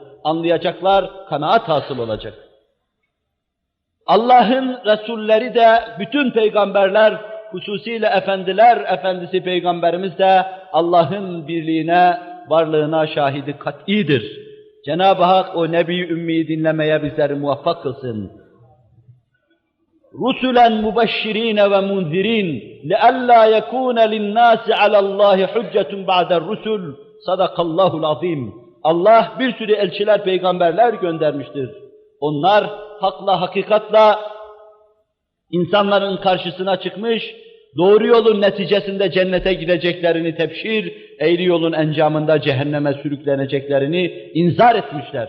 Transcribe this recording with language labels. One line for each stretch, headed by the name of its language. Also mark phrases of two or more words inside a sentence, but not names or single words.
Turkish: Anlayacaklar, kanaat hasıl olacak. Allah'ın Resulleri de, bütün peygamberler, hususiyle efendiler, efendisi peygamberimiz de Allah'ın birliğine, varlığına şahidi kat'idir. Cenab-ı Hak o Nebi Ümmi'yi dinlemeye bizleri muvaffak kılsın.
Arabic: رُسُلًا مُبَشِّرِينَ وَمُنْذِرِينَ لِأَلَّا يَكُونَ لِلنَّاسِ عَلَى اللّٰهِ حُجَّةٌ بَعْدَ الرُّسُلِ صَدَقَ اللّٰهُ الْعَظِيمُ.
Turkish: Allah bir sürü elçiler, peygamberler göndermiştir. Onlar hakla, hakikatla insanların karşısına çıkmış, doğru yolun neticesinde cennete gideceklerini tebşir, eğri yolun encamında cehenneme sürükleneceklerini inzar etmişler.